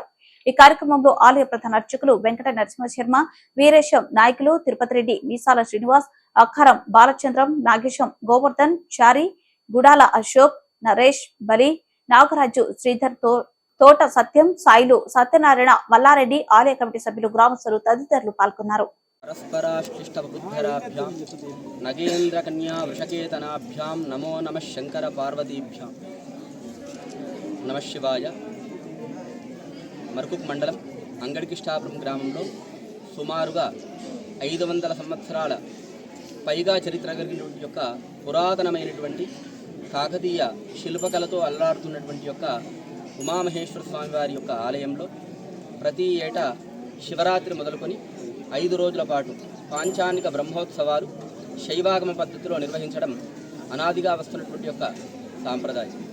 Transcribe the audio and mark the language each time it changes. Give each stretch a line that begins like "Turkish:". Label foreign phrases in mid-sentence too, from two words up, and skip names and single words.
Telugu: ఈ కార్యక్రమంలో ఆలయ ప్రధాన అర్చకులు వెంకట నరసింహశర్మ, వీరేశం నాయకులు తిరుపతి రెడ్డి, మీసాల శ్రీనివాస్, అఖారం బాలచంద్రం, నాగేశం, గోవర్ధన్, చారి, గుడాల అశోక్, నరేష్, బలి, నాగరాజు, శ్రీధర్, తోట సత్యం, సాయిలు, సత్యనారాయణ, మల్లారెడ్డి, ఆలయ కమిటీ సభ్యులు, గ్రామస్తులు తదితరులు పాల్గొన్నారు.
Sanskrit: परस्पराष्टिष्टबुद्धिराभ्यां नगेन्द्रकन्या वृषकेतनाभ्यां नमो नमः शंकर पार्वतीभ्यां नमः शिवाय.
Telugu: మర్కుక్ మండలం అంగడికిష్టాపురం గ్రామంలో సుమారుగా 500 సంవత్సరాల పైగా చరిత్ర కలిగినటువంటి యొక్క పురాతనమైనటువంటి కాకతీయ శిల్పకళతో అల్లాడుతున్నటువంటి యొక్క ఉమామహేశ్వర స్వామి వారి యొక్క ఆలయంలో ప్రతి ఏటా శివరాత్రి మొదలుకొని 5 రోజుల పాటు పాంచానిక బ్రహ్మోత్సవాలు శైవాగమ పద్ధతిలో నిర్వహించడం అనాదిగా వస్తున్నటువంటి యొక్క సాంప్రదాయం.